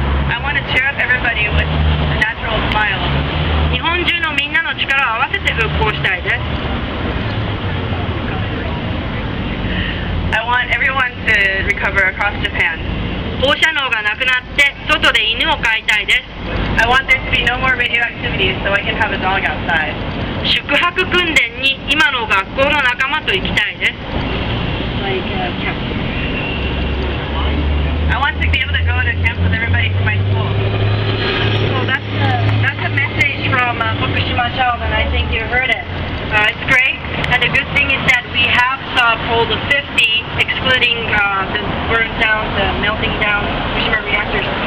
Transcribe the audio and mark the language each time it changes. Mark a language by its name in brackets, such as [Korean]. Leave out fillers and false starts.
[English] I want to cheer up everybody with a natural smile. [Japanese] 日本中のみんなの力を合わせて復興したいです。 [English] I want everyone to recover across Japan. [Japanese] 放射能がなくなって外で犬を飼いたいです。 [English] I want there to be no more radioactivity so I can have a dog outside. [Japanese] 宿泊訓練に今の学校の仲間と行きたいです。 [English] I want to be able to go to camp with everybody from my school. So that's a message from Fukushima child, and I think you heard it. It's great, and the good thing is that we have stopped all the 50, excluding the burn down, the melting down Fukushima reactors.